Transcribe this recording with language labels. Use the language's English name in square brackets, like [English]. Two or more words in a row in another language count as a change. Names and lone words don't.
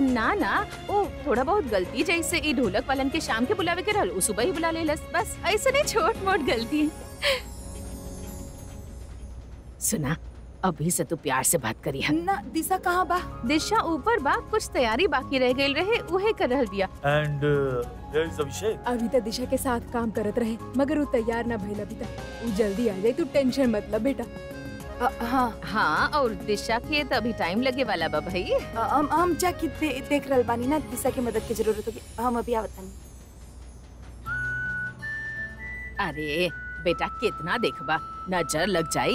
[Bhojpuri] ना ना ओ थोड़ा बहुत गलती, जैसे ये ढोलक वालन के शाम के बुलावे के रहल, सुबह ही बुला लेलस, बस ऐसे नहीं छोट मोट गलती। सुना, अभी से तू प्यार से बात करी है। ना दिशा कहाँ बा? दिशा ऊपर बा, कुछ तैयारी बाकी रह गई रहे, उहे कर रहल बिया। [English] and there is Abhishek. [Bhojpuri] अभी तक दिशा के साथ काम करत रहे, मगर वो तैयार ना भइल अभी तक। वो जल्दी आ जाए, तू टेंशन मत ले बेटा। हाँ हाँ, और दिशा के तो अभी टाइम लगे वाला बा भाई। हम जाके देख रहल बानी ना, दिशा की मदद की जरूरत होगी, हम अभी आवत नहीं। अरे बेटा कितना देखबा, नजर लग जाई।